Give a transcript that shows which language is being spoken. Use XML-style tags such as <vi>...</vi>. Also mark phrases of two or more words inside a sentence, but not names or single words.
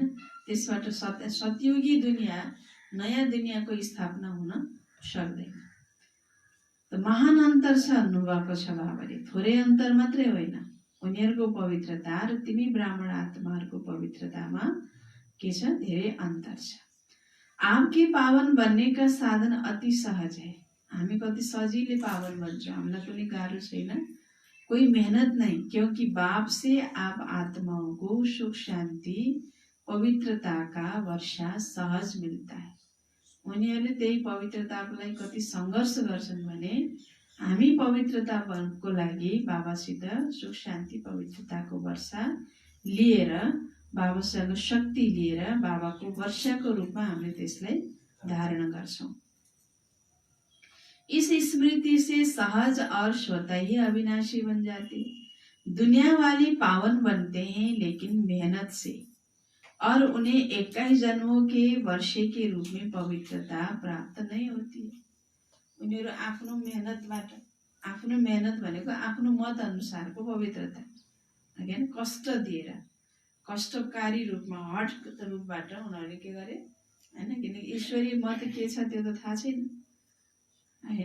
<ne>त्यसबाट सतयुगी दुनियाँ, नयाँ दुनियाँको स्थापना हुन सक्दैन। त महान अन्तर छ भन्नुभएको छ बाबाले, थोरै अन्तर मात्रै होइन। उनीहरूको पवित्रता र तिमी ब्राह्मण आत्माहरूको पवित्रतामा के छ, धेरै अन्तर छ।</ne> <hi>आपके पावन बनने का साधन अति सहज है।</hi> <ne>हामी कति सजिलै पावन बन्छौँ, हामीलाई कुनै गाह्रो छैन,</ne> <hi>कोई मेहनत नहीं, क्योंकि बाप से आप आत्माओं को सुख शांति पवित्रता का वर्षा सहज मिलता है।</hi> <ne>उनीहरूले त्यही पवित्रताको लागि कति सङ्घर्ष गर्छन् भने हामी पवित्रताको लागि बाबासित सुख शान्ति पवित्रताको वर्षा लिएर, बाबासँग शक्ति लिएर बाबाको वर्षाको रूपमा हामीले त्यसलाई धारण गर्छौं।</ne> <hi>इस स्मृति से सहज और स्वतः ही अविनाशी बन जाते। दुनिया वाली पावन बनते हैं लेकिन मेहनत से, और उन्हें 21 जन्मों के वर्षे के रूप में पवित्रता प्राप्त नहीं होती है।</hi> <ne>उनीहरू आफ्नो मेहनतबाट, आफ्नो मेहनत भनेको आफ्नो मत अनुसारको पवित्रता, होइन, कष्ट दिएर, कष्टकारी रूपमा, हट रूपबाट उनीहरूले के गरे, होइन। किनकि ईश्वरीय मत के छ त्यो त थाहा छैन, होइन।</ne>